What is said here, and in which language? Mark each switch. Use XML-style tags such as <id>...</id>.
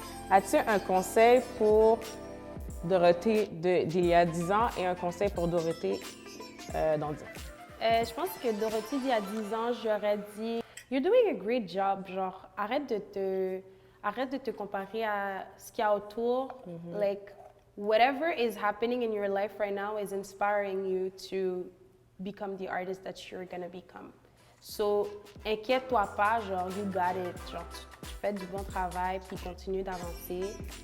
<fr>As-tu un conseil pour Dorothée d'il y a 10 ans et un conseil pour Dorothée dans 10 ans? Je pense que Dorothée d'il y a 10 ans, j'aurais dit «</fr> <en>You're doing a great job ».</en> <fr>Genre, arrête de te comparer à ce qu'il y a autour.</fr> <en>Like, whatever is happening in your life right now is inspiring you to become the artist that you're gonna become.</en> <fr>So, inquiète-toi pas, genre,</fr> <en>you got it.</en> <fr>Genre, tu fais du bon travail, puis continue d'avancer.</fr>